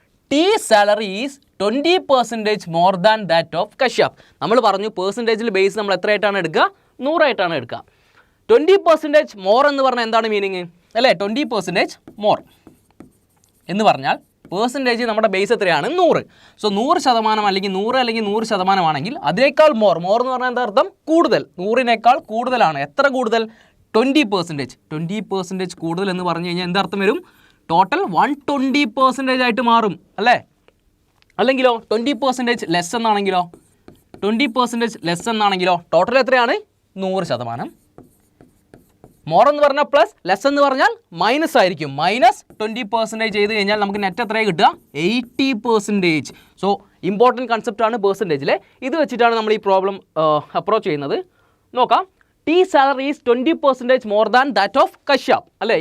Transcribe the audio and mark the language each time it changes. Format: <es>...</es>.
<en>T salary is 20% more than that of Kashyap.</en> <ml>നമ്മൾ പറഞ്ഞു പെർസെൻറ്റേജിൽ base നമ്മൾ എത്രയായിട്ടാണ് എടുക്കുക? 100 ആയിട്ടാണ് എടുക്കുക. 20% മോർ എന്ന് പറഞ്ഞാൽ എന്താണ് മീനിങ് അല്ലേ? 20% മോർ എന്ന് പറഞ്ഞാൽ പെർസെൻറ്റേജ് നമ്മുടെ ബേസ് എത്രയാണ്? 100. സോ 100% അല്ലെങ്കിൽ 100% ആണെങ്കിൽ അതിനേക്കാൾ മോർ എന്ന് പറഞ്ഞാൽ എന്താ അർത്ഥം? കൂടുതൽ. 100-നേക്കാൾ കൂടുതലാണ്. എത്ര കൂടുതൽ? 20%. 20% കൂടുതൽ എന്ന് പറഞ്ഞു കഴിഞ്ഞാൽ എന്താർത്ഥം വരും? ടോട്ടൽ 120% ആയിട്ട് മാറും അല്ലേ. അല്ലെങ്കിലോ 20% ലെസ് എന്നാണെങ്കിലോ? 20% ലെസ് എന്നാണെങ്കിലോ ടോട്ടൽ എത്രയാണ്? 100%. മോർ എന്ന് പറഞ്ഞാൽ പ്ലസ്, ലെസ് എന്ന് പറഞ്ഞാൽ മൈനസ് ആയിരിക്കും. -20% ചെയ്ത് കഴിഞ്ഞാൽ നമുക്ക് നെറ്റ് എത്രയാണ് കിട്ടുക? 80%. So important കൺസെപ്റ്റാണ് പെർസെൻറ്റേജിലെ. ഇത് വെച്ചിട്ടാണ് നമ്മൾ ഈ പ്രോബ്ലം അപ്രോച്ച് ചെയ്യുന്നത്. നോക്കാം.</ml> <en>T salary is 20% more than that of Kashyap അല്ലേ.</en>